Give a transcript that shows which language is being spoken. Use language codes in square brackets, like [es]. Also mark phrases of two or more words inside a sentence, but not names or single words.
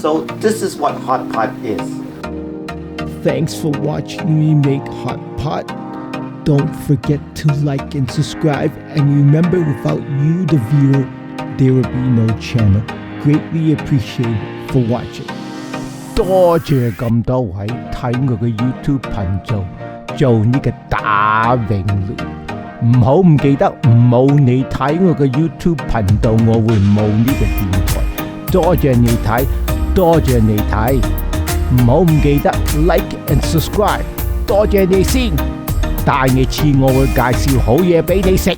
[en] So this is what hot pot is. Thanks for watching me make hot pot. Don't forget to like and subscribe, and remember, without you the viewer there will be no channel. Greatly appreciated for watching. [yue] 多謝咁多位睇我嘅 YouTube 頻道做呢個打詠聯，唔好唔記得，冇你睇我嘅 YouTube 頻道，我會冇呢個電台。多謝你睇，多謝你睇，唔好唔記得 [en] like and subscribe。 [yue] 多謝你先。帶你次我會介紹好嘢俾你食。